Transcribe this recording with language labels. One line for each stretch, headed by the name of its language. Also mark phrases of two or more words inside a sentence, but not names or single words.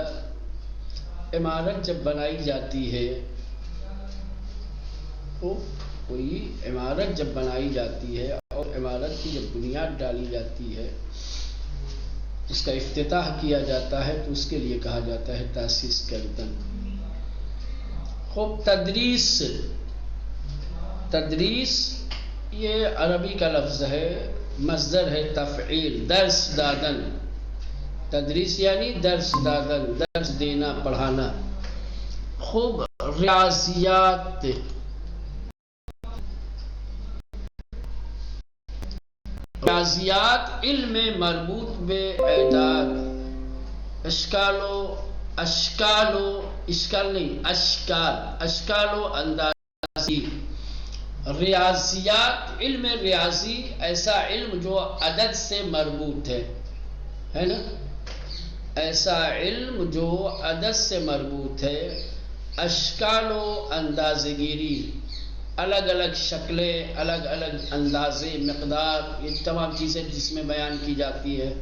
Urdu: عمارت جب بنائی جاتی ہے، کوئی عمارت جب بنائی جاتی ہے اور عمارت کی جب بنیاد ڈالی جاتی ہے، اس کا افتتاح کیا جاتا ہے، تو اس کے لیے کہا جاتا ہے
Persian: تاسیس کردن.
Urdu: خوب تدریس یہ عربی کا لفظ ہے، مصدر ہے تفعیل،
Persian: درس دادن.
Urdu: تدریس یعنی
Persian: درس دادن،
Urdu: درس دینا، پڑھانا.
Persian: خوب ریاضیات علم مربوط بے اعداد، اشکال و اندازی.
Urdu: ریاضیات، علم ریاضی ایسا علم جو عدد سے مربوط ہے نا، ایسا علم جو عدد سے مربوط ہے.
Persian: اشکال و اندازہ گیری،
Urdu: الگ الگ شکلیں، الگ الگ اندازے، مقدار، یہ تمام چیزیں جس میں بیان کی جاتی ہے.